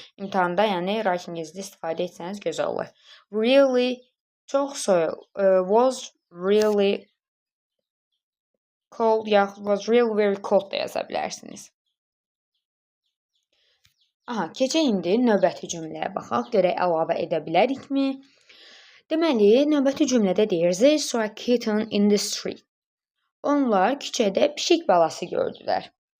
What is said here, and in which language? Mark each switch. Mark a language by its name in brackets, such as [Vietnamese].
[Azerbaijani] İmtahanda, yəni writing-inizdə istifadə etsəniz gözəl olur. Really çox soyuq. [English] Was really cold, yaxud was really very cold [Azerbaijani] da yaza bilərsiniz. Keçək indi növbəti cümləyə baxaq. Görək əlavə edə bilərikmi? Deməli, növbəti cümlədə deyir, [English] they saw a kitten in the street. [Azerbaijani] Onlar küçədə pişik balası gördülər.